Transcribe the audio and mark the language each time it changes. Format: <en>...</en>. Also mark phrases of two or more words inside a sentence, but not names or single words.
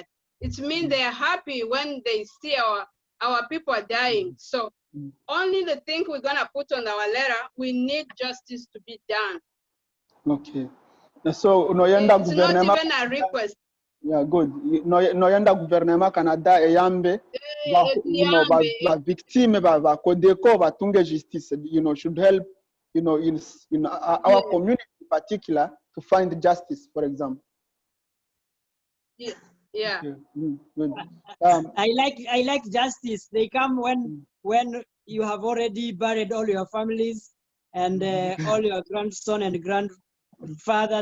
<en>It means they are happy when they see our people are dying. So only the thing we're gonna put on our letter, we need justice to be done. Okay. So no It's not even a request. Yeah, good.</en> <ln>No yanda gouvernement Canada eyambe ba victime ba kodeko ba tunge justice,</ln> <en>you know, should help, you know, in our community in particular to find justice, for example. Yeah. Okay. Good. I like justice. They come when you have already buried all your families and all your grandson and grandfather.</en>